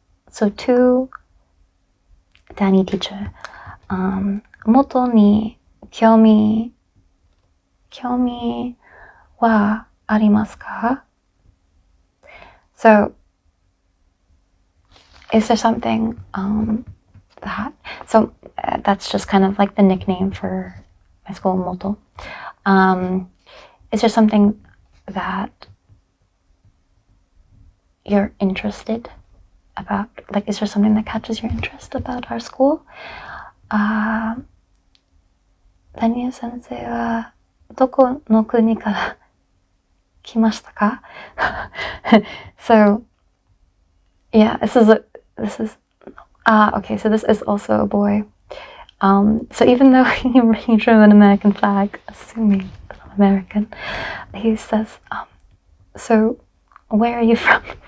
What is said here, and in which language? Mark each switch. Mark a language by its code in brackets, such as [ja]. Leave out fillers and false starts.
[en] So to Danny teacher, [ja] 元に興味はありますか? [en] So, is there something that? So that's just kind of like the nickname for my school, Moto. Is there something that you're interested about? Like, is there something that catches your interest about our school? [ja] ダニエル先生はどこの国から来ましたか? [en] So, yeah, okay, so this is also a boy. So even though he drew an American flag, assuming that I'm American, he says, so where are you from?